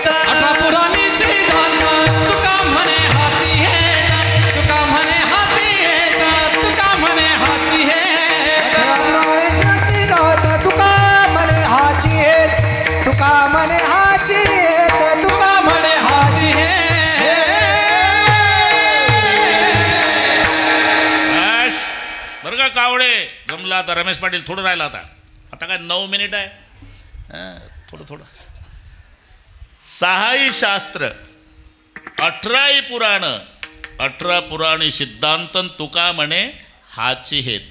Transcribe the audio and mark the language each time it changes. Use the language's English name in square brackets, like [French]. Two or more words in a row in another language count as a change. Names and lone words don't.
[Marathi] 18 पुराणी सिद्धांत, तुका म्हणे हाती हेत, तुका म्हणे हाती हेत, तुका म्हणे हाती हेत. तुका म्हणे हाची हेत, तुका म्हणे हाची हेत, तुका म्हणे हाची हेत. बरं का कावडे जमला आता. रमेश पाटील थोडं राहिलं आता, आता काय 9 मिनिट आहे. थोडं 6 शास्त्र, 18 पुराण, 18 पुराणी सिद्धांत, तुका म्हणे हाची हेत.